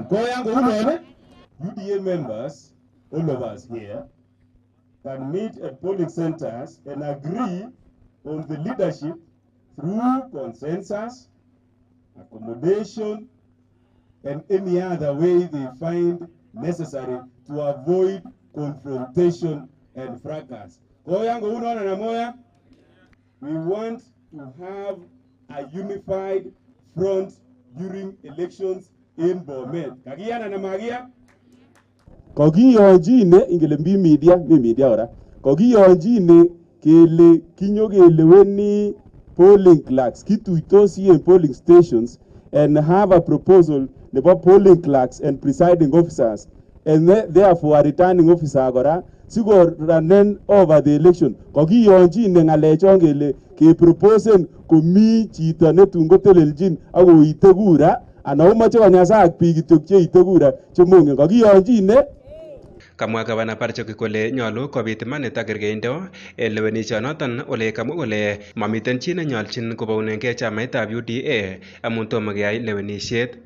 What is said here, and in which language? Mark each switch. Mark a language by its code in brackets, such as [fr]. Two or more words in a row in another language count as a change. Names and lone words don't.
[en] UDA members, all of us here, can meet at polling centers and agree on the leadership through consensus, accommodation, and any other way they find necessary to avoid confrontation and fracas. We want to have a unified front during elections in Bomet. [kln] Kagiana na magia? Kogiyonjine ingele mi media ora. Kogiyonjine kele kinyogeleweni [en] polling clerks, kituitosi in polling stations, and have a proposal about polling clerks and presiding officers, and therefore a returning officer [kln] agora sigo [en] running over the election. [kln] Kogiyonjine ngalechon kele ke proposen komi chito netun kotelelchin ako itegura ana umache konyasa ak biik kityok che itegura chemongen. Kogiyonjine. Kamwa Gavana Parchok kole nyolu kobit imanit ak kergeindo en lewenishionoton ole kamwa kole mamiten chi nenyolchin kobounengei chamaitab UDA amun tomo keyai lewenisiet.